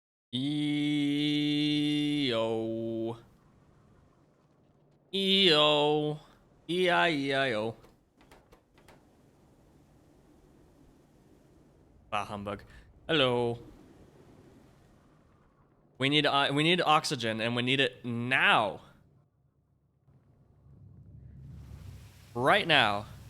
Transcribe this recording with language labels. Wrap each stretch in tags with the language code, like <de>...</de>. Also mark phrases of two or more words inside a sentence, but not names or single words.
<en>E-O. E-O. E-I-E-I-O. Bah, humbug. Hello. We need oxygen, and we need it now. Right now.</en>